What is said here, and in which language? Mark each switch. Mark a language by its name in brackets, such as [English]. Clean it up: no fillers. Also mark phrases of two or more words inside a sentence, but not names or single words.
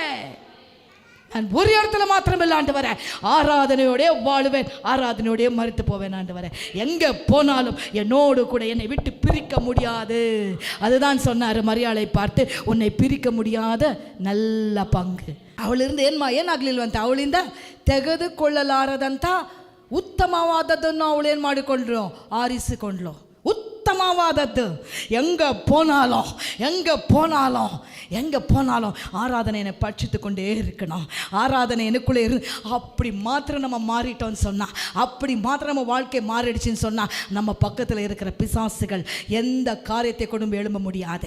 [Tamil] நான் ஒரு இடத்துல மாத்திரம் இல்லை ஆண்டவரே, ஆராதனையோடய வாழுவேன், ஆராதனையோடய மரித்து போவேன் ஆண்டவரே. எங்கே போனாலும் என்னோடு கூட என்னை விட்டு பிரிக்க முடியாது. அதுதான் சொன்னார் மரியாளை பார்த்து, உன்னை பிரிக்க முடியாத நல்ல பங்கு [Kannada] ಅವಳಿಂದ ಏನಾಗಲಿಲ್ವಂತ, ಅವಳಿಂದ ತೆಗೆದುಕೊಳ್ಳಲಾರದಂಥ ಉತ್ತಮವಾದದ್ದನ್ನು ಅವಳು ಏನು ಮಾಡಿಕೊಂಡ್ರು, ಆರಿಸಿಕೊಂಡ್ಳು. உத்தமவாதது. [Tamil] எங்கே போனாலும் ஆராதனை என்னை பட்சித்து கொண்டே இருக்கணும். ஆராதனை எனக்குள்ளே அப்படி மாத்திரம் நம்ம மாறிட்டோம்னு சொன்னால், அப்படி மாத்திரம் நம்ம வாழ்க்கை மாறிடுச்சுன்னு சொன்னால், நம்ம பக்கத்தில் இருக்கிற பிசாசுகள் எந்த காரியத்தை கொண்டு எழும்ப முடியாது.